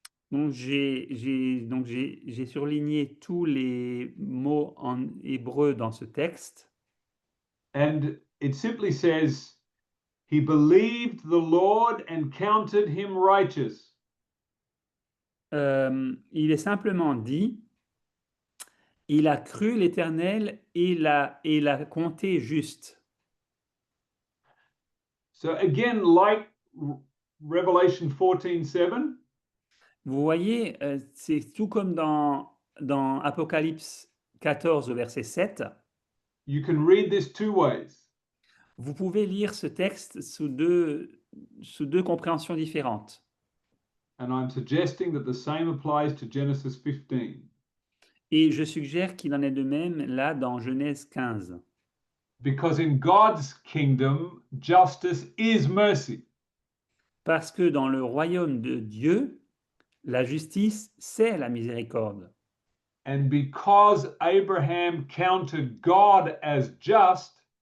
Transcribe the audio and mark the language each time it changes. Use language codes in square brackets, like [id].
[fr] donc j'ai surligné tous les mots en hébreu dans ce texte. [en] And it simply says, he believed the Lord and counted him righteous. [fr] Il est simplement dit, il a cru l'Éternel et l'a compté juste. [en] So again, like Revelation 14:7, [fr] Vous voyez, c'est tout comme dans Apocalypse 14, verset 7. [en] you can read this two ways. [fr] Vous pouvez lire ce texte sous deux compréhensions différentes. [en] And I'm suggesting that the same applies to Genesis 15. [fr] Et je suggère qu'il en est de même là dans Genèse 15. [en] Because in God's kingdom, justice is mercy. [fr] Parce que dans le royaume de Dieu, la justice, c'est la miséricorde. [en] And because Abraham counted God as just,